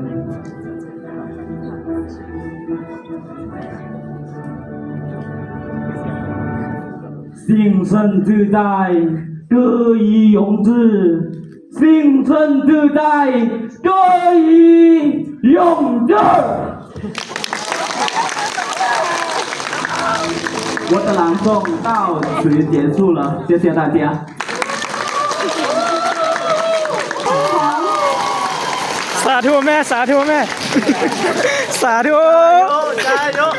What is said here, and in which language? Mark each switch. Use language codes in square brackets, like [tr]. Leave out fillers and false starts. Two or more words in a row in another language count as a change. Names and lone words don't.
[zh] 心生自在，歌以咏志；心生自在，歌以咏志。我的朗诵到此结束了，谢谢大家。 [th] สาธุแม่สาธุแม่สาธุ加油！